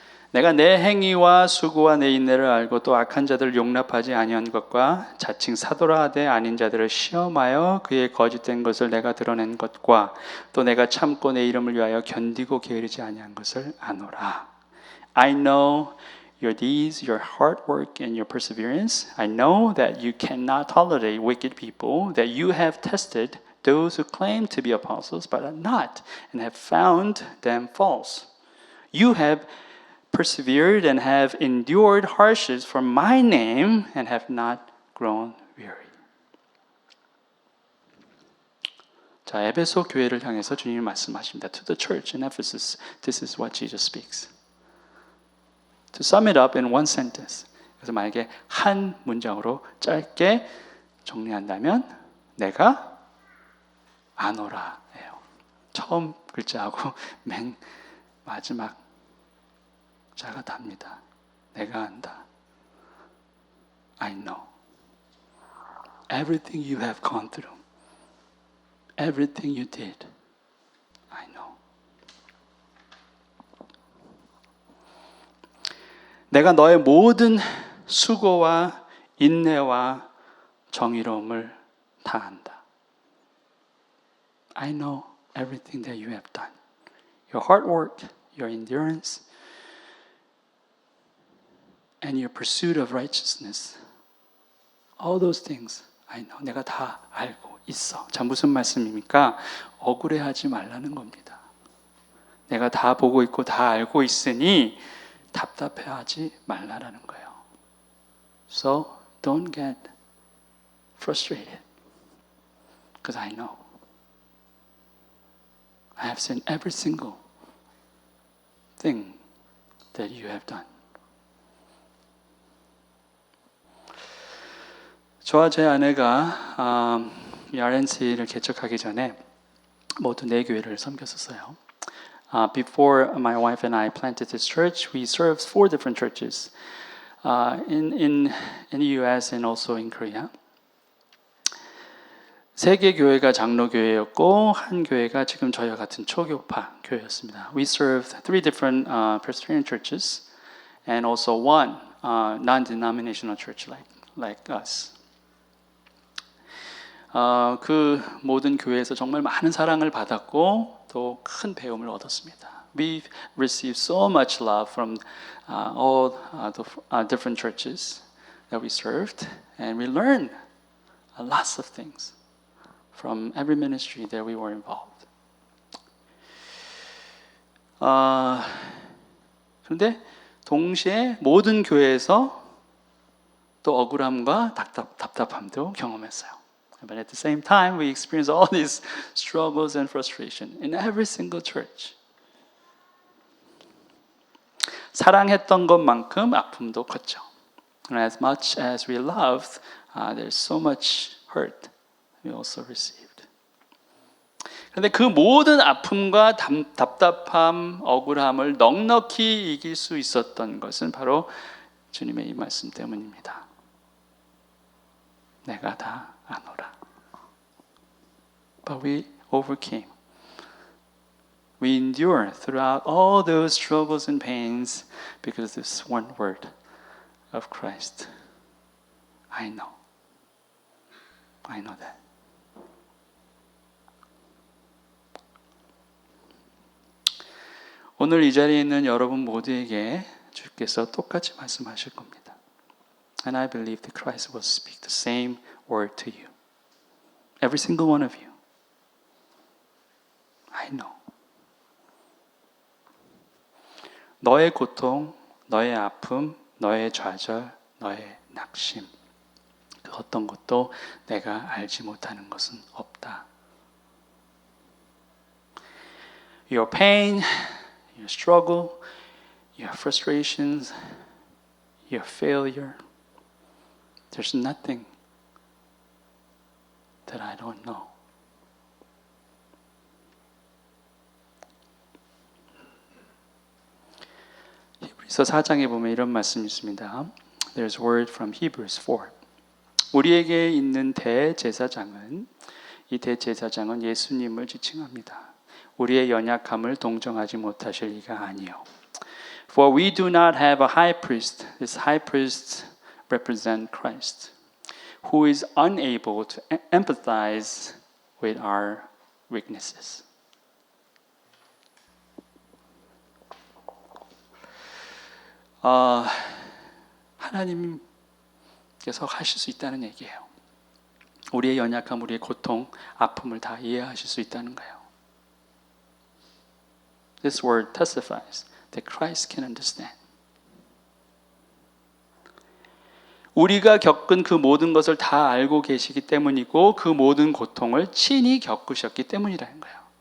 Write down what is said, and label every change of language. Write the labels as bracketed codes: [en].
[ko] 내가 내 행위와 수고와 내 인내를 알고 또 악한 자들을 용납하지 아니한 것과 자칭 사도라 하되 아닌 자들을 시험하여 그의 거짓된 것을 내가 드러낸 것과 또 내가 참고 내 이름을 위하여 견디고 게으르지 아니한 것을 아노라. [en] I know your deeds, your hard work, and your perseverance. I know that you cannot tolerate wicked people, that you have tested those who claim to be apostles but are not, and have found them false. You have persevered and have endured hardships for my name and have not grown weary. [ko] 자, 에베소 교회를 향해서 주님이 말씀하십니다. [en] To the church in Ephesus, this is what Jesus speaks. To sum it up in one sentence. [ko] 그래서 만약에 한 문장으로 짧게 정리한다면 내가 아노라예요. 처음 글자하고 맨 마지막 자가 답니다. 내가 안다. [en] I know. Everything you have gone through. Everything you did. I know. [ko] 내가 너의 모든 수고와 인내와 정의로움을 다 안다. [en] I know everything that you have done. Your hard work, your endurance, and your pursuit of righteousness. All those things I know. [ko] 내가 다 알고 있어. 자, 무슨 말씀입니까? 억울해하지 말라는 겁니다. 내가 다 보고 있고 다 알고 있으니 답답해하지 말라라는 거예요. [en] So don't get frustrated, because I know. I have seen every single thing that you have done. [ko] 저와 제 아내가 이 RNC를 개척하기 전에 모두 4교회를 섬겼었어요. [en] Before my wife and I planted this church, we served 4 different churches in the U.S. and also in Korea. [ko] 3개 교회가 장로교회였고 한 교회가 지금 저희와 같은 초교파 교회였습니다. [en] We served 3 different Presbyterian churches and also 1 non-denominational church like us. [ko] 그 모든 교회에서 정말 많은 사랑을 받았고 또 큰 배움을 얻었습니다. [en] We received so much love from all the different churches that we served, and we learned lots of things from every ministry that we were involved. [ko] 그런데 동시에 모든 교회에서 또 억울함과 답답함도 경험했어요. [en] But at the same time, we experience all these struggles and frustration in every single church. [ko] 사랑했던 것만큼 아픔도 컸죠. [en] And as much as we loved, there's so much hurt we also received. [ko] 그런데 그 모든 아픔과 답답함, 억울함을 넉넉히 이길 수 있었던 것은 바로 주님의 이 말씀 때문입니다. 내가 다 아노라. [en] But we overcame. We endure throughout all those struggles and pains because of this one word of Christ. I know. I know that. [ko] 오늘 이 자리에 있는 여러분 모두에게 주께서 똑같이 말씀하실 겁니다. [en] And I believe that Christ will speak the same word to you. Every single one of you. I know. [ko] 너의 고통, 너의 아픔, 너의 좌절, 너의 낙심, 그 어떤 것도 내가 알지 못하는 것은 없다. [en] Your pain, your struggle, your frustrations, your failure, there's nothing that I don't know. [ko] 히브리서 4장에 보면 이런 말씀이 있습니다. [en] There's word from Hebrews 4. [ko] 우리에게 있는 대제사장은 이 대제사장은 예수님을 지칭합니다. 우리의 연약함을 동정하지 못하실 리가 아니요. [en] For we do not have a high priest. This high priest represents Christ, who is unable to empathize with our weaknesses. [ko] 하나님께서 하실 수 있다는 얘기예요. 우리의 연약함, 우리의 고통, 아픔을 다 이해하실 수 있다는 거예요. [en] This word testifies that Christ can understand. [ko] 우리가 겪은 그 모든 것을 다 알고 계시기 때문이고 그 모든 고통을 친히 겪으셨기 때문이라는 거예요.